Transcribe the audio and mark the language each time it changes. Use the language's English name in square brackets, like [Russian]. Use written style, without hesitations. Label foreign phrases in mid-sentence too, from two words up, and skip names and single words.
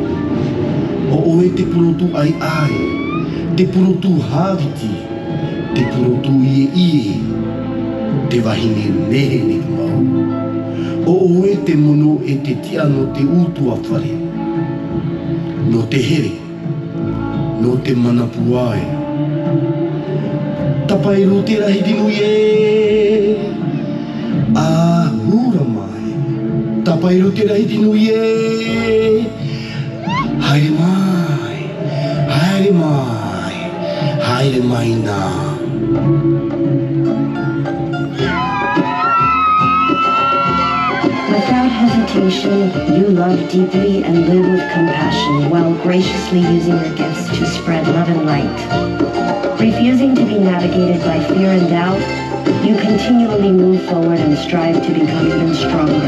[Tahitian] O oe te purotu ai ai, te purotu hāwiti, te purotu ie ie, te wahine nehe ne mau. O oe te mono e te tiano te utua whare. No te here, no te manapuae. Tapairu te rahiti nui e, ahura mai. Tapairu te rahiti nui e, haere mai, haere mai, haere mai nā. [English] Without hesitation, you love deeply and live with compassion while graciously using your gifts to spread love and light. Refusing to be navigated by fear and doubt, you continually move forward and strive to become even stronger.